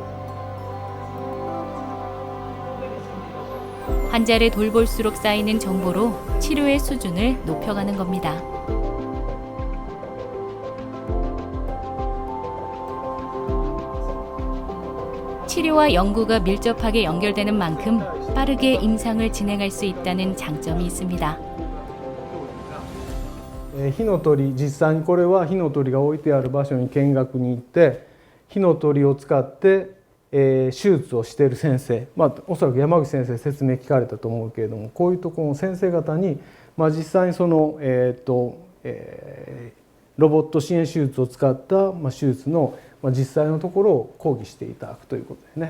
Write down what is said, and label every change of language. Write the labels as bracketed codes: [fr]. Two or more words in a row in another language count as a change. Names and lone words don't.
[ko] 환자를 돌볼수록 쌓이는 정보로 치료의 수준을 높여가는 겁니다. 치료와 연구가 밀접하게 연결되는 만큼 빠르게 임상을 진행할 수 있다는 장점이 있습니다. [ja] 火の鳥、実際にこれは火の鳥が置いてある場所に見学に行って火の鳥を使って、手術をしている先生、おそらく山口先生説明聞かれたと思うけれども、こういうところの先生方に、実際にその、ロボット支援手術を使った手術の実際のところを講義していただくということですね。